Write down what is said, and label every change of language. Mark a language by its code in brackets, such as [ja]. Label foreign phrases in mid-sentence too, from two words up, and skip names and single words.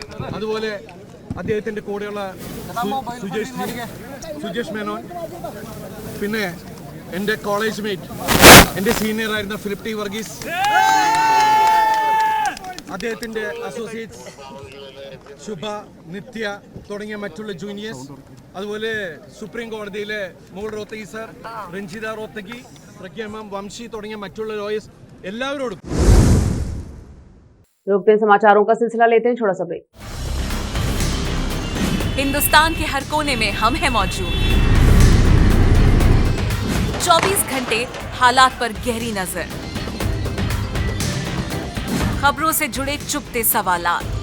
[ml] അതുപോലെ അദ്ദേഹത്തിൻ്റെ കൂടെയുള്ള സുജേഷ് മേനോൻ, പിന്നെ എൻ്റെ [en] college mate, [ml] എൻ്റെ സീനിയറായിരുന്ന ഫിലിപ്പ് ടി വർഗീസ്, അദ്ദേഹത്തിൻ്റെ അസോസിയേറ്റ്സ് ശുഭ, നിത്യ തുടങ്ങിയ മറ്റുള്ള ജൂനിയേഴ്സ്, അതുപോലെ സുപ്രീം കോടതിയിലെ മോൾ റോത്തഗി സാർ, രഞ്ജിത റോത്തഗി, പ്രഗ്യാമം, വംശി തുടങ്ങിയ മറ്റുള്ള ലോയേഴ്സ്, എല്ലാവരോടും। [hi] रोकते हैं समाचारों का सिलसिला, लेते हैं छोटा सा ब्रेक। हिंदुस्तान के हर कोने में हम हैं मौजूद। 24 घंटे हालात पर गहरी नजर, खबरों से जुड़े चुपते सवालात,